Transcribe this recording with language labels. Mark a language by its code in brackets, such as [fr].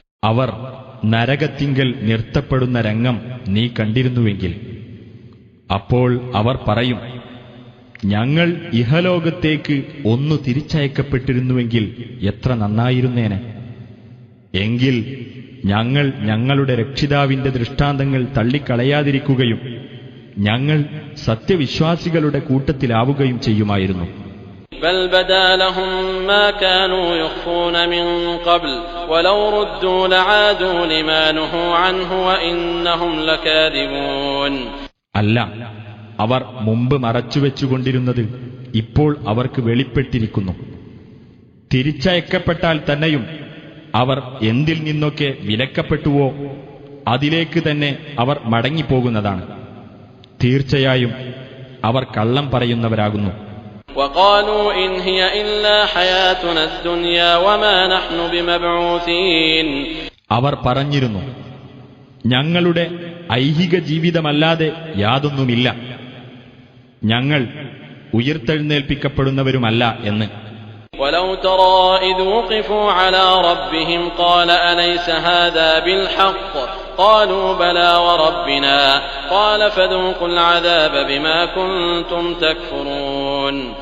[ml] അവർ നരകത്തിങ്കൽ നിർത്തപ്പെടുന്ന രംഗം നീ കണ്ടിരുന്നുവെങ്കിൽ അപ്പോൾ അവർ പറയും, ഞങ്ങൾ ഇഹലോകത്തേക്ക് ഒന്നു തിരിച്ചയക്കപ്പെട്ടിരുന്നുവെങ്കിൽ എത്ര നന്നായിരുന്നേനെ. എങ്കിൽ ഞങ്ങൾ ഞങ്ങളുടെ രക്ഷിതാവിന്റെ ദൃഷ്ടാന്തങ്ങൾ തള്ളിക്കളയാതിരിക്കുകയും ഞങ്ങൾ സത്യവിശ്വാസികളുടെ കൂട്ടത്തിലാവുകയും ചെയ്യുമായിരുന്നു. [ar] بل بدا لهم ما كانوا يخفون من قبل ولو ردوا لعادوا لما نهوا عنه وإنهم لكاذبون. [ml] അല്ല, അവർ മുമ്പ് മറച്ചുവെച്ചുകൊണ്ടിരുന്നത് ഇപ്പോൾ അവർക്ക് വെളിപ്പെട്ടിരിക്കുന്നു. തിരിച്ചയക്കപ്പെട്ടാൽ തന്നെയും അവർ എന്തിൽ നിന്നൊക്കെ വിലക്കപ്പെട്ടുവോ അതിലേക്ക് തന്നെ അവർ മടങ്ങിപ്പോകുന്നതാണ്. തീർച്ചയായും അവർ കള്ളം പറയുന്നവരാകുന്നു. [ar] وقالوا إن هي إلا حياتنا الدنيا وما نحن بمبعوثين. [ml] അവർ പറഞ്ഞിരുന്നു, ഞങ്ങളുടെ ഐഹിക ജീവിതമല്ലാതെ യാതൊന്നുമില്ല, ഞങ്ങൾ ഉയിർത്തെഴുന്നേൽപ്പിക്കപ്പെടുന്നവരുമല്ല എന്ന്. [ar] وَلَوْ تَرَى إِذْ وُقِفُوا عَلَى رَبِّهِمْ قَالَ أَلَيْسَ هَذَا بِالْحَقِّ قَالُوا بَلَى وَرَبِّنَا قَالَ فَذُوقُوا الْعَذَابَ بِمَا كُنتُمْ تَكْفُرُونَ.